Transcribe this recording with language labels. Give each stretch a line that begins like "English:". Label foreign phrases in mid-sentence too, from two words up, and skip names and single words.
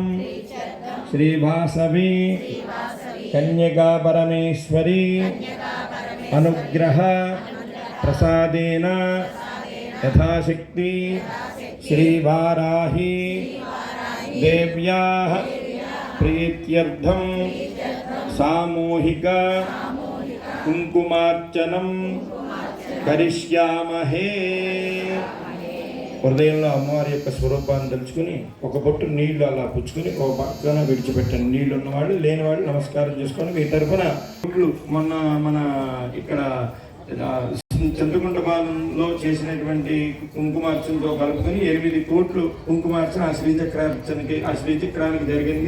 Sanskrit: श्रीवासवी कन्यका परमेश्वरी अनुग्रह प्रसादेन यथाशक्ति श्रीवाराही देव्याः प्रीत्यर्थं सामूहिक कुंकुमार्चनं करिष्यामहे
Telugu: హృదయంలో అమ్మవారి యొక్క స్వరూపాన్ని తెలుసుకుని ఒక బొట్టు నీళ్లు అలా పుచ్చుకుని ఒక పక్కన విడిచిపెట్టండి. నీళ్లు ఉన్నవాళ్ళు లేనివాళ్ళు నమస్కారం చేసుకొని మీ తరఫున మన ఇక్కడ చంద్రగుంటపాలెంలో చేసినటువంటి కుంకుమార్చనతో కలుపుకొని 8 కోట్లు కుంకుమార్చన ఆ శ్రీచక్రానికి జరిగింది.